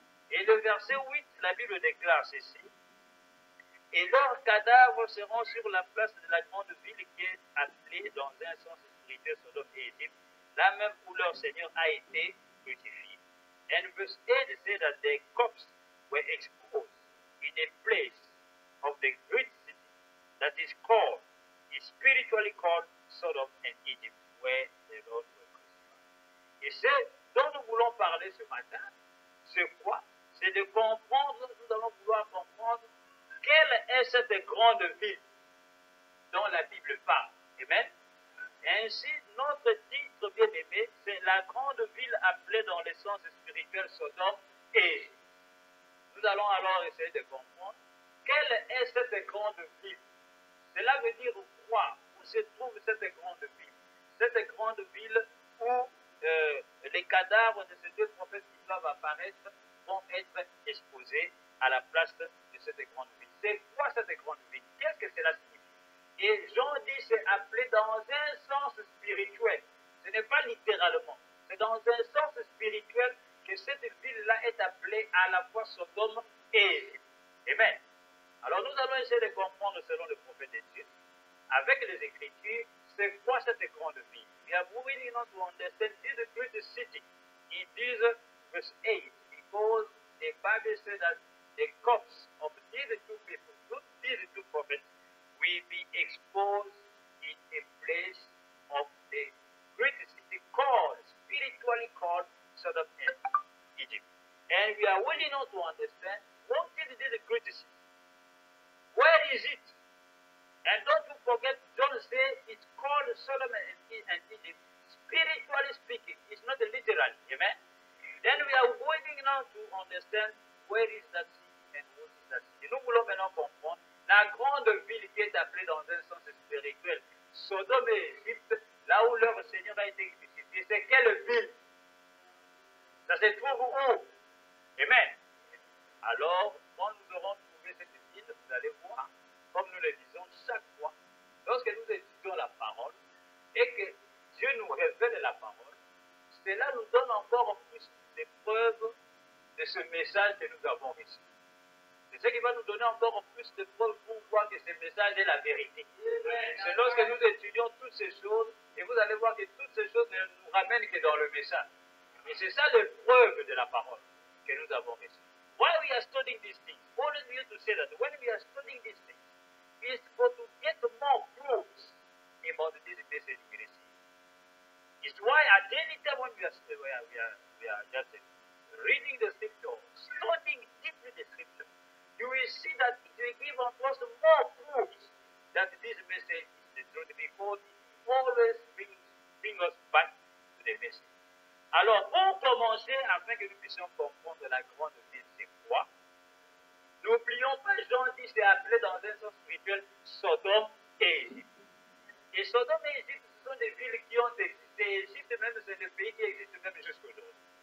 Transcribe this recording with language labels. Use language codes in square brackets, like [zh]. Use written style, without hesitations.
[fr] Et le verset 8, la Bible déclare ceci. Et leurs cadavres seront sur la place de la grande ville qui est appelée dans un sens spirituel Sodome et Égypte, là même où leur Seigneur a été crucifié. [en] And verse 8 says that their corpses were exposed in a place of the great city that is called, is spiritually called Sodom and Egypt, where the Lord was crucified. [fr] Et c'est dont nous voulons parler ce matin, c'est quoi? C'est de comprendre, nous allons vouloir comprendre quelle est cette grande ville dont la Bible parle. Amen. Ainsi, notre titre bien-aimé, c'est la grande ville appelée dans le sens spirituel Sodome et Égypte. Nous allons alors essayer de comprendre quelle est cette grande ville. Cela veut dire quoi? Où se trouve cette grande ville? Cette grande ville où les cadavres de ces deux prophètes qui doivent apparaître vont être exposés à la place de cette grande ville. C'est quoi cette grande ville? Qu'est-ce que cela signifie? Et Jean dit c'est appelé dans un sens spirituel. Ce n'est pas littéralement. C'est dans un sens spirituel que cette ville-là est appelée à la fois Sodome et Égypte. Amen. Alors nous allons essayer de comprendre selon le prophète de Dieu, avec les Écritures, c'est quoi cette grande ville. [en] We are moving on to understand this great city. In this verse 8, because the Bible says that the corpse of these two people, these two prophets, will be exposed in a place of the great city called, spiritually called Sodom and Egypt. And we are willing now to understand what is this great city. Where is it? And don't you forget, John says it's called Sodom and Egypt. Spiritually speaking, it's not literally. Amen? Then we are waiting now to understand where is that city and what is that city. [fr] Nous voulons maintenant comprendre la grande ville qui est appelée dans un sens spirituel, Sodome et Égypte, là où leur Seigneur a été crucifié. C'est quelle ville? Ça se trouve où? Amen. Alors, quand nous aurons trouvé cette ville, vous allez voir, comme nous le disons chaque fois, lorsque nous étudions la parole et que Dieu nous révèle la parole, cela nous donne encore plus de preuves de ce message que nous avons reçu. C'est ce qui va nous donner encore plus de preuves pour voir que ce message est la vérité. C'est lorsque nous étudions toutes ces choses, et vous allez voir que toutes ces choses ne nous ramènent que dans le message. Et c'est ça les preuves de la parole que nous avons reçue. [en] Why we are studying these things? Always we used to say that when we are studying these things, it's for to get more proofs about this message we receive. It's why at any time when we are just reading the scripture, studying deeply the scripture, you will see that it will give us more proofs that this message is the truth, because it always bring us back to the message. [fr] Alors, pour commencer, afin que nous puissions comprendre la grande ville, c'est quoi? N'oublions pas, Jean dit, c'est appelé dans un sens spirituel Sodome et Égypte. Et Sodome et Égypte, ce sont des villes qui ont existé. Égypte même, c'est le pays qui existe même jusqu'aujourd'hui.